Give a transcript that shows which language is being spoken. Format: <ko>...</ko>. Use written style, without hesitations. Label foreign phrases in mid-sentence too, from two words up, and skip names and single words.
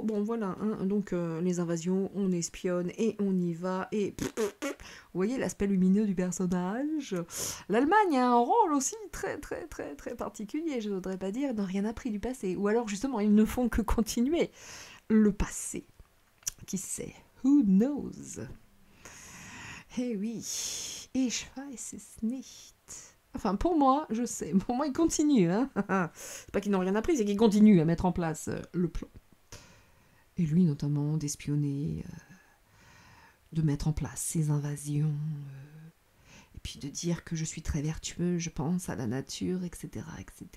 <fr>Bon, voilà, hein, donc les invasions, on espionne et on y va. Et vous voyez l'aspect lumineux du personnage. L'Allemagne a un rôle aussi très, très, très, très particulier, je ne voudrais pas dire, ils n'ont rien appris du passé. Ou alors, justement, ils ne font que continuer le passé. Qui sait?</fr> <en>Who knows?</en> <fr>Eh oui,</fr> <de>ich weiß es nicht.</de> <fr>Enfin, pour moi, je sais. Pour moi, ils continuent. Hein. C'est pas qu'ils n'ont rien appris, c'est qu'ils continuent à mettre en place le plan. Et lui, notamment, d'espionner, de mettre en place ses invasions, et puis de dire que je suis très vertueux, je pense à la nature, etc., etc.</fr>